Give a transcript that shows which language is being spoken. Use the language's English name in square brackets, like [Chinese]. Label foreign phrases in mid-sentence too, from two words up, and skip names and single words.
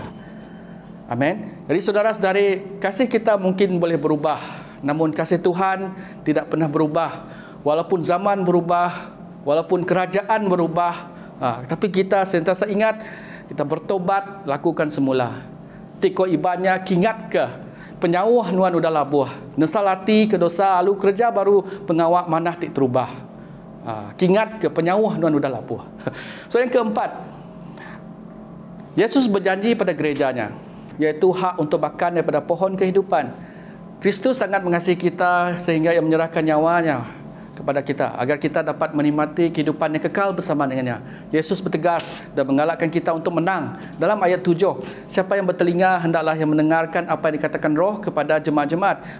[Malay] Amin. Jadi saudara-saudari, kasih kita mungkin boleh berubah, namun kasih Tuhan tidak pernah berubah. Walaupun zaman berubah, walaupun kerajaan berubah, tapi kita sentiasa ingat, kita bertobat, lakukan semula. [Iban] Tiko ibanya kingat ke penyauh nuan udah labuh. Nesalati ke dosa alu kerja baru pengawak manah tik terubah. Kingat ke penyauh nuan udah labuh. [Malay] So yang keempat, Yesus berjanji pada gerejanya, iaitu hak untuk makan daripada pohon kehidupan. Kristus sangat mengasihi kita sehingga Ia menyerahkan nyawanya kepada kita agar kita dapat menikmati kehidupan yang kekal bersama dengannya. Yesus bertegas dan menggalakkan kita untuk menang. Dalam ayat 7, siapa yang bertelinga hendaklah yang mendengarkan apa yang dikatakan Roh kepada jemaat-jemaat.